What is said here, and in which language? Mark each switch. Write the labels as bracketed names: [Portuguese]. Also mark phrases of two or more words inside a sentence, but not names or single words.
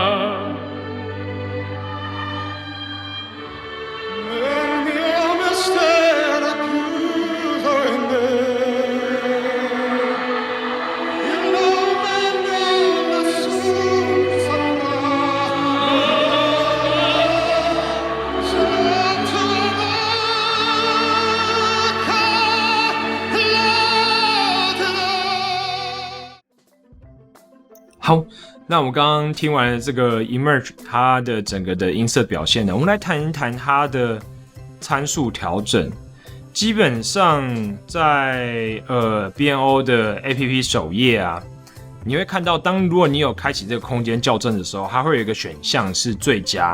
[Italian] Nel mio mistero chiuso in me, il nome nessun saprà. Sotto l'occhio [Chinese] 好，那我们刚刚听完了这个 Emerge 它的整个的音色表现呢，我们来谈一谈它的参数调整。基本上在BNO 的 APP 首页啊，你会看到，如果你有开启这个空间校正的时候，它会有一个选项是最佳。